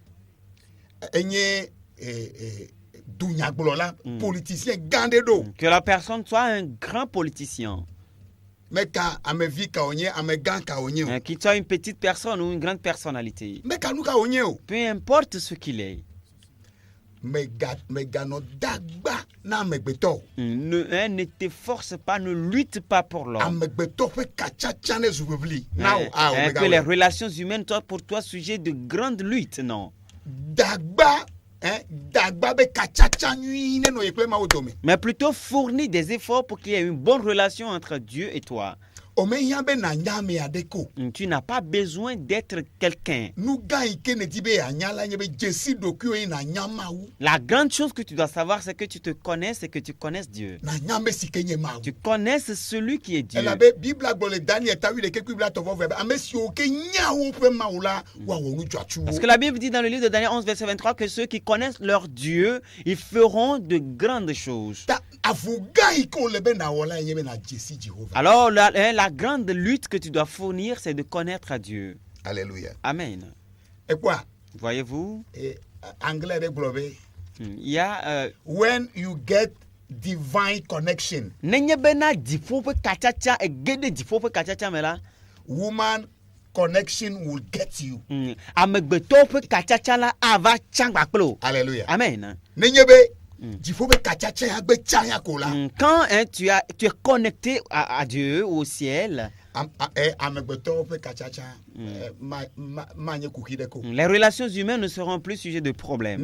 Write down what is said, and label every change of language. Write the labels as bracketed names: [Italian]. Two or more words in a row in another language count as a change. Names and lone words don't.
[French] Que la personne soit un grand politicien. Qu'il soit une petite personne ou une grande personnalité. Peu importe ce qu'il est. [Ewe] na amegbetɔ. [French] Ne te force pas, ne lutte pas pour l'homme. [Ewe] Amegbetɔ ƒe katsatsa ne zu ʋeʋli. [French] Que les relations humaines soient pour toi sujet de grande lutte, non. [Ewe] Dagba be katsatsa nyui ne nɔ ye kple Mawu dome. [French] Mais plutôt fournir des efforts pour qu'il y ait une bonne relation entre Dieu et toi. [Ewe] Omehiã be nanya ame aɖe ko. [French] Tu n'as pas besoin d'être quelqu'un. [Ewe] Nu gã yi ke ne di be anya la nye be dzesi ɖokuiwo nanya Mawu. [French] La grande chose que tu dois savoir, c'est que tu te connaisses et que tu connaisses Dieu. [Ewe] Nanya ame si ke nye Mawu. [French] Tu connaisses celui qui est Dieu. [Ewe] Elabe Bibla gblɔ le Daniel tawi ɖeke kpli bla tɔvɔ vɛ be ame siwo ke nya woƒe Mawu la woawɔ nu dzɔatsuwo. [French] Parce que la Bible dit dans le livre de Daniel 11 verset 23 que ceux qui connaissent leur Dieu, ils feront de grandes choses. [Ewe] Ta avu gã yi ke wole be nawɔ la nye be na dzesi Jehova. [French] Alors la grande lutte que tu dois fournir, c'est de connaître à Dieu. Alléluia. Amen. Et quoi? Voyez-vous? Anglais de globe. Il y a [English] when you get divine connection. Woman connection will get you. [French] Alléluia. Amen. Quand tu es connecté à Dieu, au ciel, les relations humaines ne seront plus sujet de problème.